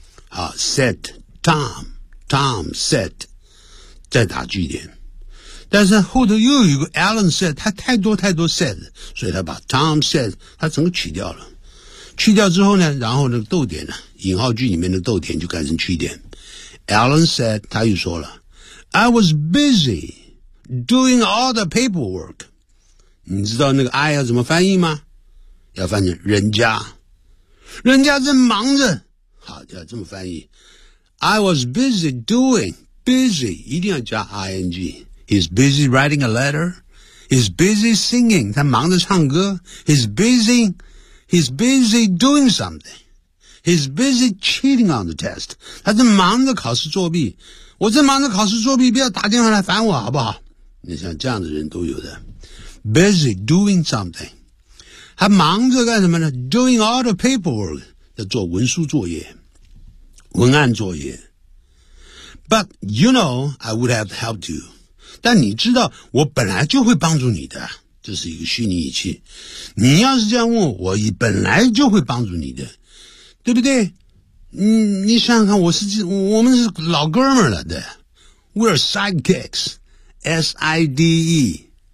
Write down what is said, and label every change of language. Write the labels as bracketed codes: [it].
[zh] 好 , [en] said Tom,Tom said, [zh] 再打句点。但是后头又有一个 Alan said, 他太多太多 said, 所以他把 Tom said, 他整个取掉了。去掉之后呢，然后那个逗点呢，引号句里面的逗点就改成句点。 [en] Alan said, [zh] 他又说了 [en] ,I was busy doing all the paperwork. [zh] 你知道那个I要怎么翻译吗？要翻成人家，人家正忙着。好，要这么翻译。 [en] I was busy doing, busy, [zh] 一定要加 ing. [en] He's busy writing a letter. He's busy singing, [zh] 他忙着唱歌。 [en] He's busy doing something. He's busy cheating on the test. [zh] 他正忙着考试作弊。我正忙着考试作弊，不要打电话来烦我好不好？你像这样的人都有的。 [en] Busy doing something. [zh] 他忙着干什么呢？ [en] Doing all the paperwork, [zh] 要做文书作业。文案作业。 [en] But you know, I would have helped you. [zh] 但你知道我本来就会帮助你的。这是一个虚拟语气。你要是这样问我，我本来就会帮助你的。对不对？你想想看，我们是老哥们了的。 [en] We're sidekicks. S-I-D-E.